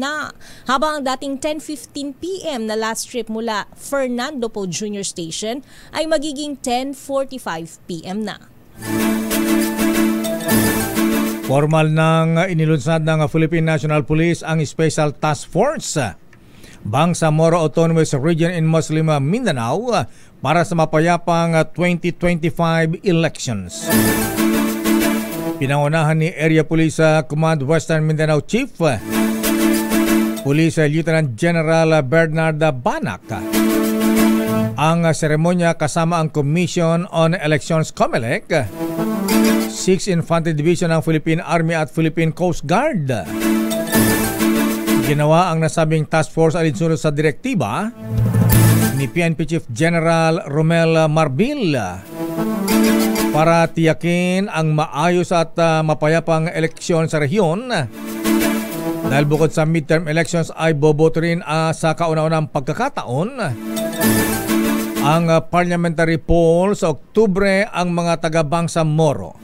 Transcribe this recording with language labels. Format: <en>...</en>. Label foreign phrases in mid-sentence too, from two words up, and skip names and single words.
<tl>na. Habang ang dating 10:15 p.m. na</tl> <en>last trip</en> <tl>mula Fernando Po Jr. Station ay magiging 10:45 p.m. na. Formal nang inilunsad ng Philippine National Police ang</tl> <en>Special Task Force</en> <tl>Bangsamoro Autonomous Region in Muslim Mindanao para sa mapayapang 2025 elections. Pinangunahan ni Area Police Command Western Mindanao Chief Police Lieutenant General Bernard Banak ang seremonya kasama ang Commission on Elections COMELEC, 6th Infantry Division ng Philippine Army at Philippine Coast Guard. Ginawa ang nasabing</tl> <en>task force</en> <tl>alinsunod sa direktiba ni PNP Chief General Romel Marbil para tiyakin ang maayos at mapayapang eleksyon sa rehiyon. Dahil bukod sa</tl> <en>midterm elections</en> <tl>ay boboto rin sa kauna-unang pagkakataon ang</tl> <en>parliamentary poll</en> <tl>sa Oktubre ang mga taga-Bangsamoro.</tl>